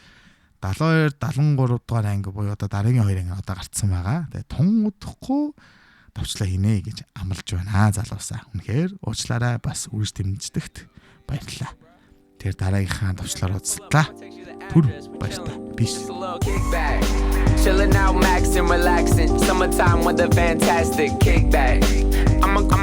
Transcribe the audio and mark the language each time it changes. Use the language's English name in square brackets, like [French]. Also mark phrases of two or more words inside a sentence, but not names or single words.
[Mongolian] 72 73 дугаар анги буюу дараагийн 2 анги одоо гарцсан байгаа. Тэгээ тун удахгүй товчлоо хийнэ гэж амлаж байна залуусаа. Үнэхээр уучлаарай бас үрж дэмждэгт баярлалаа. Тэр дараагийнхаа товчлоор уулзлаа. Түр баярлалаа. Peace. [English] Chilling out, maxing, relaxing. Summertime with a fantastic kickback.